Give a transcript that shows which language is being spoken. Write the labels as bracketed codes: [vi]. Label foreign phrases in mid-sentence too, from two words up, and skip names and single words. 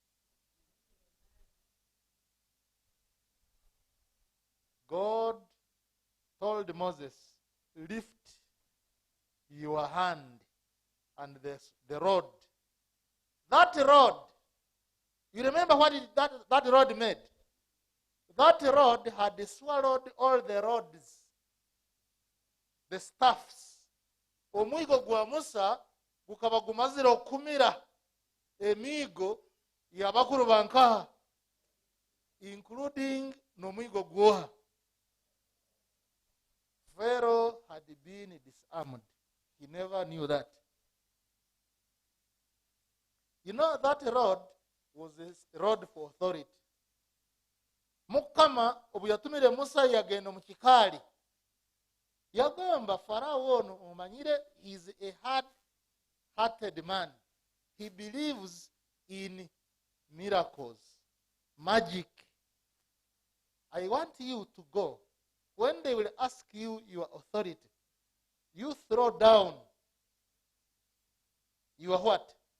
[en] God told Moses, lift your hand and the rod. That rod, you remember what that rod made? That rod had swallowed all the rods, the staffs. [nyn] Omwigo gwa Musa gukaba gumazira okumira emigo y'abakulu bankaha, including n'omwigo gwoha. [en] Pharaoh had been disarmed. He never knew that. You know, that rod was a rod for authority. [nyn] Mukama obu yatumire Musa yagenda mu kikaali, yagamba Pharaoh ono omanyire [en] is a hard-hearted man. He believes in miracles, magic. I want you to go. When they will ask you your authority, you throw down your what?